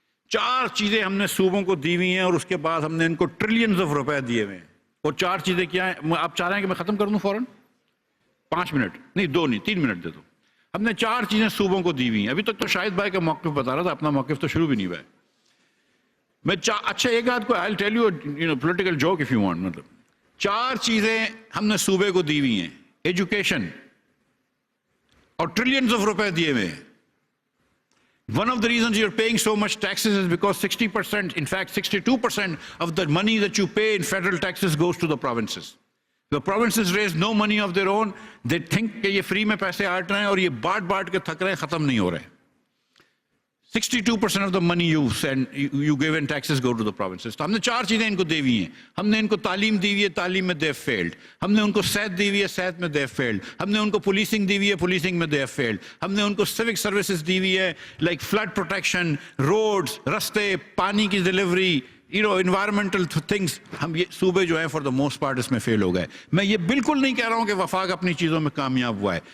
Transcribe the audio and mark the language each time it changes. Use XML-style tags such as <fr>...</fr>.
<ur>4 چیزیں ہم نے صوبوں کو دی ہوئی ہیں اور اس کے بعد ہم نے ان کو ٹریلینز آف روپے دیے ہوئے ہیں. اور 4 چیزیں کیا ہیں؟ آپ چاہ رہے ہیں کہ میں ختم کر دوں فوراً؟ 5 منٹ نہیں, 2 نہیں, 3 منٹ دے دو. ہم نے 4 چیزیں صوبوں کو دی ہوئی ہیں. ابھی تک تو شاہد بھائی کا موقف بتا رہا تھا, اپنا موقف تو شروع بھی نہیں ہوا ہے. میں اچھا ایک آدھ کو</ur> <en>I'll tell you a political joke if you want.</en> <ur>مطلب 4 چیزیں ہم نے صوبے کو دی ہوئی ہیں, ایجوکیشن, اور ٹریلینز آف روپے دیے ہوئے ہیں.</ur> <en>One of the reasons you're paying so much taxes is because 60%, in fact 62% of the money that you pay in federal taxes goes to the provinces. The provinces raise no money of their own.</en> <ur>They think کہ یہ free میں پیسے آٹ رہے ہیں اور یہ بانٹ کے تھک رہے ہیں, ختم نہیں ہو رہے.</ur> <en>62% of the money you give in taxes go to the provinces.</en> <ur>تو ہم نے 4 چیزیں ان کو دی ہوئی ہیں. ہم نے ان کو تعلیم دی ہوئی ہے, تعلیم میں</ur> <en>they have failed.</en> <ur>ہم نے ان کو صحت دی ہوئی ہے, صحت میں</ur> <en>they have failed.</en> <ur>ہم نے ان کو پولیسنگ دی ہوئی ہے, پولیسنگ میں</ur> <en>they have failed.</en> <ur>ہم نے ان کو سیوک سروسز دی ہوئی ہے, لائک فلڈ پروٹیکشن, روڈز, رستے, پانی کی ڈلیوری, انوائرمنٹل تھنگس. ہم یہ صوبے جو ہیں فار دا موسٹ پارٹ اس میں فیل ہو گئے. میں یہ بالکل نہیں کہہ رہا ہوں کہ وفاق اپنی چیزوں میں کامیاب ہوا ہے.</ur>